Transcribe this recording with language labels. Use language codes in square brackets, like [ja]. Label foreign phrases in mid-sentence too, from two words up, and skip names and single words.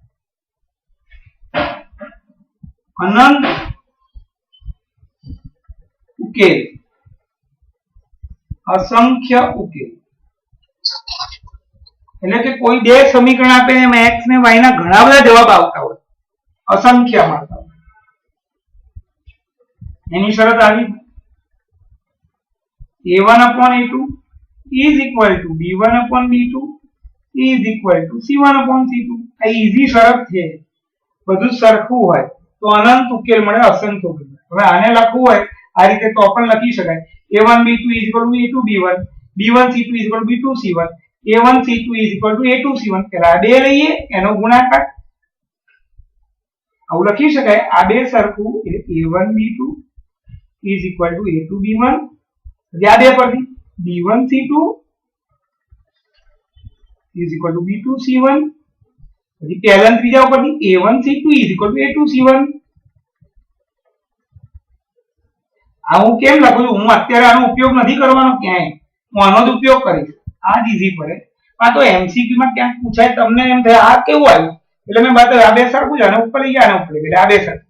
[gu] અનંત ઉકેલ, અસંખ્ય ઉકેલ એટલે કે કોઈ બે સમીકરણ આપે એમાં x ને y ના ઘણા બધા જવાબ આવતા હોય, અસંખ્ય મળતા હોય. એની શરત આવી [en] a1/a2 is equal to b1/b2 is equal to c1/c2. [gu] આ ઈઝી શરત છે, બધું સરખું હોય તો અનંત ઉકેલ મળે, અસંખ્ય ઉકેલ. હવે આને લખવું હોય આ રીતે તો પણ લખી શકાય a1b2 [en] is equal to [gu] a2b1, b1c2 [en] is equal to [gu] b2c1, a1c2 [en] is equal to [gu] a2c1. પહેલા આ બે લઈએ એનો ગુણાકાર, આવું લખી શકાય. આ બે સરખું a1b2 [en] is equal to [gu] a2b1, આ બે પરથી b1c2 [en] is equal to [gu] b2c1, પછી પહેલા ત્રીજા ઉપરથી a1c2 [en] is equal to [gu] a2c1. આ હું કેમ લખું છું? હું અત્યારે આનો ઉપયોગ નથી કરવાનો ક્યાંય, હું આનો જ ઉપયોગ કરીશ. આ જ ઈઝી પડે. આ તો એમસીક્યુ માં ક્યાંક પૂછાય, તમને એમ થાય આ કેવું આવ્યું, એટલે મેં બતાવ્યું આ બે સરખું છે, આને ઉપર લઈ ગયા, આને ઉપર લઈ ગયા, આ બે સરખું.